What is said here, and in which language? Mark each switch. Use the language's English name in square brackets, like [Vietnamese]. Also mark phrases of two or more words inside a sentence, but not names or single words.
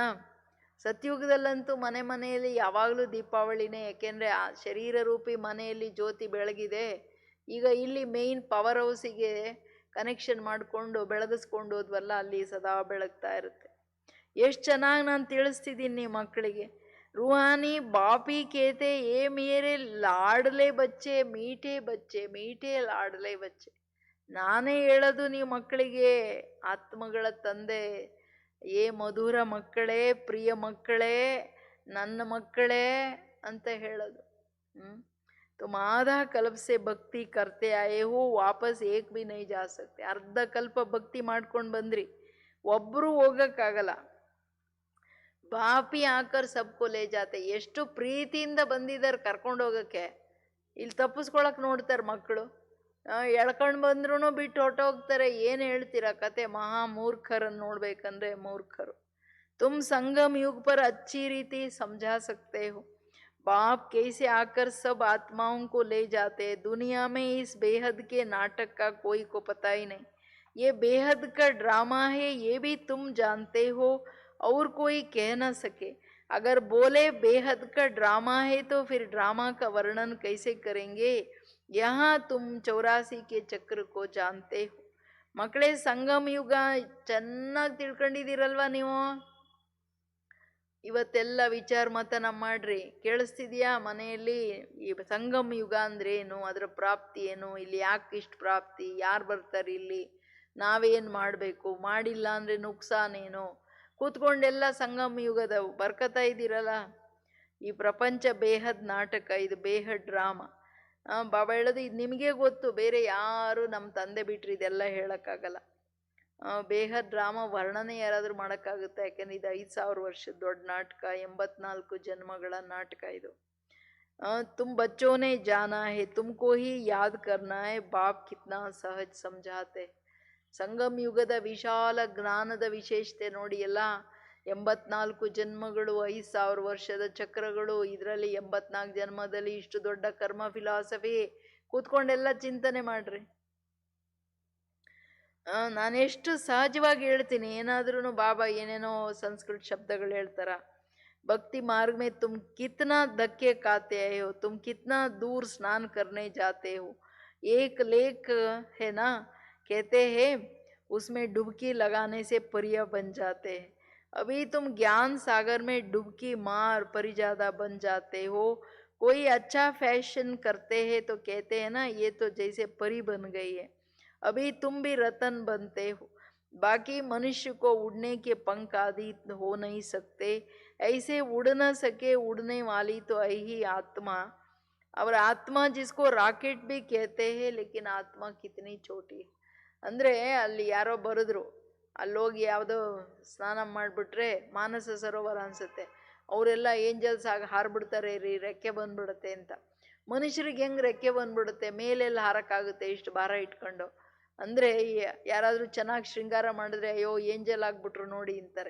[Kannada] ಸತ್ಯುಗದಲ್ಲಂತೂ ಮನೆಯಲ್ಲಿ ಯಾವಾಗಲೂ ದೀಪಾವಳಿನೇ. ಯಾಕೆಂದರೆ ಆ ಶರೀರ ರೂಪಿ ಮನೆಯಲ್ಲಿ ಜ್ಯೋತಿ ಬೆಳಗಿದೆ. ಈಗ ಇಲ್ಲಿ [English] main power house [Kannada] ಕನೆಕ್ಷನ್ ಮಾಡಿಕೊಂಡು ಬೆಳಗಿಸ್ಕೊಂಡು ಹೋದ್ವಲ್ಲ, ಅಲ್ಲಿ ಸದಾ ಬೆಳಗ್ತಾ ಇರುತ್ತೆ. ಎಷ್ಟು ಚೆನ್ನಾಗಿ ನಾನು ತಿಳಿಸ್ತಿದ್ದೀನಿ ಮಕ್ಕಳಿಗೆ. [Hindi] रूहानी बाप ही कहते ये मेरे लाडले बच्चे मीठे बच्चे मीठे लाडले बच्चे. [Kannada] ನಾನೇ ಹೇಳೋದು ನೀವು ಮಕ್ಕಳಿಗೆ, ಆತ್ಮಗಳ ತಂದೆ, ಏ ಮಧುರ ಮಕ್ಕಳೇ, ಪ್ರಿಯ ಮಕ್ಕಳೇ, ನನ್ನ ಮಕ್ಕಳೇ ಅಂತ ಹೇಳೋದು. [Hindi] तुम आधा कल्प से भक्ति करते आए हो, वापस एक भी नहीं जा सकते. [Kannada] ಅರ್ಧ ಕಲ್ಪ ಭಕ್ತಿ ಮಾಡ್ಕೊಂಡು ಬಂದ್ರಿ, ಒಬ್ರು ಹೋಗಕ್ಕಾಗಲ್ಲ. [Hindi] बापी आकर सबको ले जाते. [Kannada] ಎಷ್ಟು ಪ್ರೀತಿಯಿಂದ ಬಂದಿದ್ದಾರೆ ಕರ್ಕೊಂಡು ಹೋಗಕ್ಕೆ, ಇಲ್ಲಿ ತಪ್ಪಿಸ್ಕೊಳಕ್ ನೋಡ್ತಾರೆ ಮಕ್ಕಳು. ಎಳ್ಕೊಂಡು ಬಂದ್ರೂ ಬಿಟ್ಟು ಹೊಟ್ಟೋಗ್ತಾರೆ. ಏನು ಹೇಳ್ತೀರಾ ಕತೆ? ಮಹಾ ಮೂರ್ಖರನ್ನು ನೋಡ್ಬೇಕಂದ್ರೆ ಮೂರ್ಖರು. [Hindi] तुम संगम युग पर अच्छी रीति समझा सकते हो. बाप कैसे आकर सब आत्माओं को ले जाते हैं. दुनिया में इस बेहद के नाटक का कोई को पता ही नहीं. ये बेहद का ड्रामा है, ये भी तुम जानते हो और कोई कह न सके. अगर बोले बेहद का ड्रामा है तो फिर ड्रामा का वर्णन कैसे करेंगे. यहाँ तुम 84 के चक्र को जानते हो. [Kannada] ಮಕ್ಕಳೇ, ಸಂಗಮ ಯುಗ ಚೆನ್ನಾಗಿ ತಿಳ್ಕೊಂಡಿದ್ದೀರಲ್ವಾ ನೀವು? ಇವತ್ತೆಲ್ಲ ವಿಚಾರ ಮತನ ಮಾಡ್ರಿ. ಕೇಳಿಸ್ತಿದ್ಯಾ ಮನೆಯಲ್ಲಿ? ಈ ಸಂಗಮ ಯುಗ ಅಂದ್ರೆ ಏನು, ಅದರ ಪ್ರಾಪ್ತಿ ಏನು, ಇಲ್ಲಿ ಯಾಕೆ ಇಷ್ಟು ಪ್ರಾಪ್ತಿ, ಯಾರು ಬರ್ತಾರೆ ಇಲ್ಲಿ, ನಾವೇನು ಮಾಡಬೇಕು, ಮಾಡಿಲ್ಲ ಅಂದ್ರೆ ನುಕ್ಸಾನೇನು? ಕೂತ್ಕೊಂಡೆಲ್ಲ ಸಂಗಮ ಯುಗದ ಬರ್ಕತಾ ಇದ್ದೀರಲ್ಲ. ಈ ಪ್ರಪಂಚ ಬೇಹದ್ ನಾಟಕ, ಇದು ಬೇಹದ್ ಡ್ರಾಮಾ. ಬಾಬಾ ಹೇಳೋದು ಇದು ನಿಮಗೆ ಗೊತ್ತು, ಬೇರೆ ಯಾರು ನಮ್ಮ ತಂದೆ ಬಿಟ್ರಿ ಇದೆಲ್ಲ ಹೇಳಕ್ಕಾಗಲ್ಲ. ಬೇಹದ್ ಡ್ರಾಮಾ ವರ್ಣನೆ ಯಾರಾದ್ರೂ ಮಾಡೋಕ್ಕಾಗುತ್ತೆ? ಯಾಕೆಂದ್ರೆ ಇದು 5000 ವರ್ಷದ ದೊಡ್ಡ ನಾಟಕ, 84 ಜನ್ಮಗಳ ನಾಟಕ ಇದು. [Hindi] तुम बच्चों ने जाना है, तुमको ही याद करना है, बाप कितना सहज समझाते. [Kannada] ಸಂಗಮ ಯುಗದ ವಿಶಾಲ ಜ್ಞಾನದ ವಿಶೇಷತೆ ನೋಡಿ. ಎಲ್ಲ 84 ಜನ್ಮಗಳು, 5000 ವರ್ಷದ ಚಕ್ರಗಳು, ಇದರಲ್ಲಿ 84 ಜನ್ಮದಲ್ಲಿ ಇಷ್ಟು ದೊಡ್ಡ ಕರ್ಮ ಫಿಲಾಸಫಿ. ಕೂತ್ಕೊಂಡೆಲ್ಲ ಚಿಂತನೆ ಮಾಡ್ರಿ. ನಾನೆಷ್ಟು ಸಹಜವಾಗಿ ಹೇಳ್ತೀನಿ. ಏನಾದ್ರೂ ಬಾಬಾ ಏನೇನೋ ಸಂಸ್ಕೃತ ಶಬ್ದಗಳು ಹೇಳ್ತಾರ. [Hindi] भक्ति मार्ग में तुम कितना धक्के खाते आए हो, तुम कितना दूर स्नान करने जाते हो. एक लेक है ना, कहते हैं उसमें डुबकी लगाने से परिया बन जाते हैं. अभी तुम ज्ञान सागर में डुबकी मार परिजादा बन जाते हो. कोई अच्छा फैशन करते हैं तो कहते हैं ना ये तो जैसे परी बन गई है. अभी तुम भी रतन बनते हो. बाकी मनुष्य को उड़ने के पंख आदि हो नहीं सकते. ऐसे उड़ न सके उड़ने वाली तो यही आत्मा. और आत्मा जिसको राकेट भी कहते हैं, लेकिन आत्मा कितनी छोटी है. [Kannada] ಅಂದರೆ ಅಲ್ಲಿ ಯಾರೋ ಬರೆದ್ರು, ಅಲ್ಲೋಗಿ ಯಾವುದೋ ಸ್ನಾನ ಮಾಡಿಬಿಟ್ರೆ ಮಾನಸ ಸರೋವರ ಅನ್ಸುತ್ತೆ, ಅವರೆಲ್ಲ ಏಂಜಲ್ಸ್ ಆಗಿ ಹಾರ್ಬಿಡ್ತಾರೆ ರೀ, ರೆಕ್ಕೆ ಬಂದ್ಬಿಡುತ್ತೆ ಅಂತ. ಮನುಷ್ಯರಿಗೆ ಹೆಂಗೆ ರೆಕ್ಕೆ ಬಂದ್ಬಿಡುತ್ತೆ? ಮೇಲೆಲ್ಲ ಹಾರಕ್ಕಾಗುತ್ತೆ ಇಷ್ಟು ಭಾರ ಇಟ್ಕೊಂಡು? ಅಂದರೆ ಯಾರಾದರೂ ಚೆನ್ನಾಗಿ ಶೃಂಗಾರ ಮಾಡಿದ್ರೆ ಅಯ್ಯೋ ಏಂಜಲ್ ಆಗ್ಬಿಟ್ರು ನೋಡಿ ಅಂತಾರೆ.